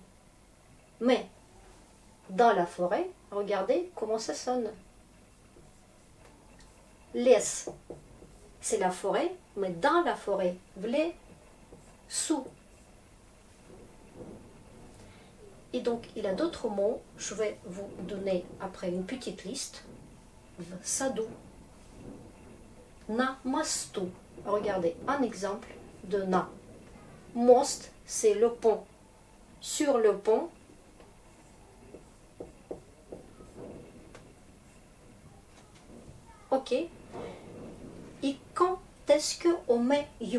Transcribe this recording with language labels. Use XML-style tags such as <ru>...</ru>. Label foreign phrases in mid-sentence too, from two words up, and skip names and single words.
<fr>Mais dans la forêt, regardez comment ça sonne. Laisse, c'est la forêt, mais dans la forêt, vle, sous. Et donc, il y a d'autres mots, je vais vous donner après une petite liste.</fr> <ru>В саду, на мосту.</ru> <fr>Regardez, un exemple de na. Most, c'est le pont. Sur le pont. Ok. Et quand est-ce qu'on met you?</fr>